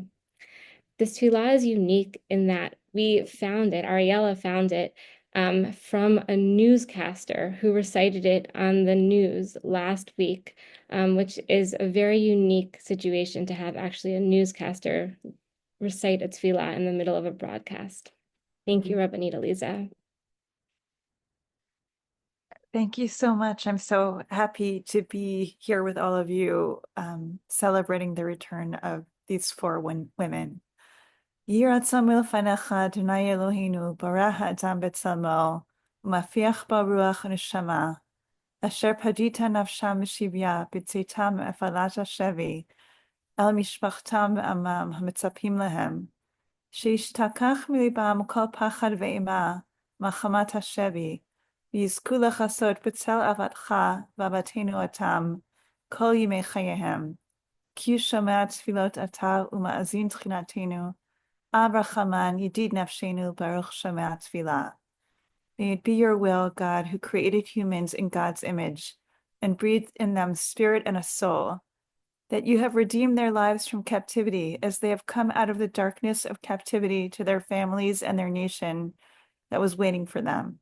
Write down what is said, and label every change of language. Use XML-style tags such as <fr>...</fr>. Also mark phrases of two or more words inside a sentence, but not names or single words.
<en>This tefillah is unique in that we found it, Ariella found it, from a newscaster who recited it on the news last week, which is a very unique situation to have actually a newscaster recite a tefillah in the middle of a broadcast. Thank you, Rabbanit Aliza. Thank you so much. I'm so happy to be here with all of you, celebrating the return of these four women.</en> <he>יהי רצון מלפניך אדוני אלוהינו ברא האדם בצלמו ומפיח בה רוח נשמה אשר פדית נפשם משביה בצאתם מאפלת השבי אל משפחתם עמם המצפים להם שישתכח מליבם כל פחד ואימה מחמת השבי ויזכו לחסות בצל אבותיך ואבותינו אתם כל ימי חייהם כי שומע תפילות אתה ומאזין תחינתנו אברכמן ידיד נפשנו ברוך שמע תפילה.</he> <en>May it be your will, God, who created humans in God's image and breathed in them spirit and a soul, that you have redeemed their lives from captivity as they have come out of the darkness of captivity to their families and their nation that was waiting for them.</en>